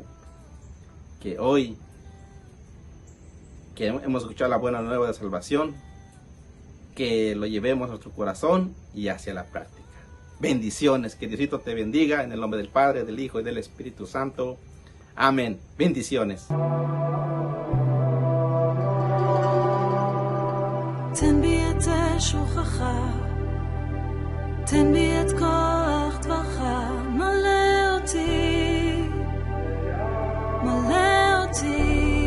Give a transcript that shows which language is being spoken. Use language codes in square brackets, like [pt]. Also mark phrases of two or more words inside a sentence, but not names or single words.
[es] Que hoy, que hemos escuchado la buena nueva de salvación, que lo llevemos a nuestro corazón y hacia la práctica. Bendiciones, que Diosito te bendiga en el nombre del Padre, del Hijo y del Espíritu Santo. Amén. Bendiciones. [he] תן בי את שובך, תן בי את כוח דברך, מלא אותי, מלא אותי.